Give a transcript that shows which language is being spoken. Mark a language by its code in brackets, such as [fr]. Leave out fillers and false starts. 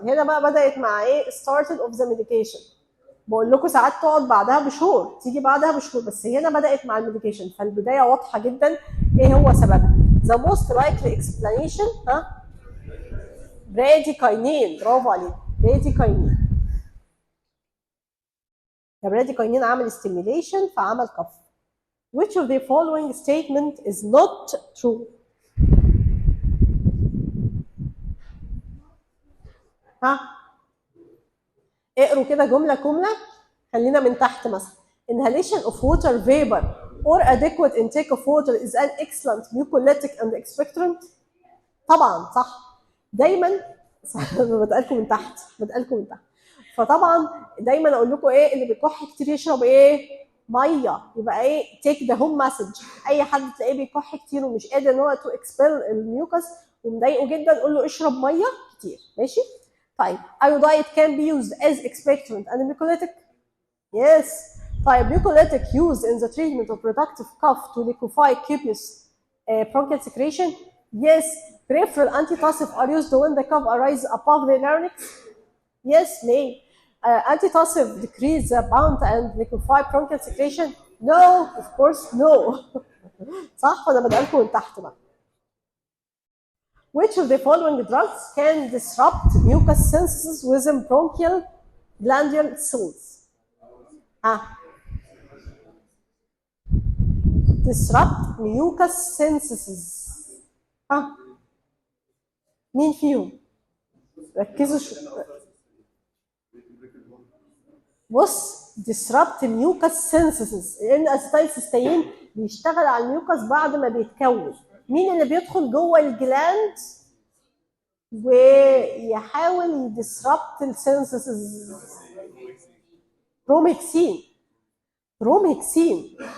[ar] هنا بقى بدأت مع ايه؟ [en] started of the medication. [ar] بقول لكم ساعات تقعد بعدها بشهور، تيجي بعدها بشهور، بس هنا بدأت مع الميديكيشن، فالبداية واضحة جدا ايه هو سببها. [en] The most likely explanation bradykinin. [ar] برافو عليك، براديكاينين. البراديكاينين عمل stimulation فعمل كف. [en] Which of the following statement is not true؟ [ar] ها، اقروا كده جملة جملة. خلينا من تحت مثلا. [en] Inhalation of water vapor or adequate intake of water is an excellent mucolytic and expectorant. [ar] طبعا صح. دايما بتقالكم من تحت، بتقالكم من تحت. فطبعا دايما اقول لكم ايه، اللي بيكح كتير يشرب ايه؟ ميه. يبقى ايه؟ تيك ذا هوم مسج. اي حد تلاقيه بيكح كتير ومش قادر ان هو تو اكسبيل الميوكس ومضايقه جدا، قول له اشرب ميه كتير. ماشي؟ طيب [en] iodide can be used as expectorant and mucolytic. Yes. طيب mucolytic used in the treatment of productive cough to liquefy copious bronchial secretion. Yes. Peripheral antitussive are used when the cough arises above the larynx. Yes, may. Antitussive decrease the bound and liquefy bronchial secretion. No, of course no. [ar] صح ولا بدأ لكم من تحت بقى. [en] Which of the following drugs can disrupt mucus synthesis within bronchial glandular cells؟ disrupt mucus synthesis. [ar] مين فيهم؟ ركزوا بص، [en] disrupt mucus synthesis [ar] لان الاسيتايلسيستين بيشتغل على الميوكس بعد ما بيتكون. مين اللي بيدخل جوه الجلاند ويحاول يدسربت السينثيسيس؟ بروميكسين. بروميكسين.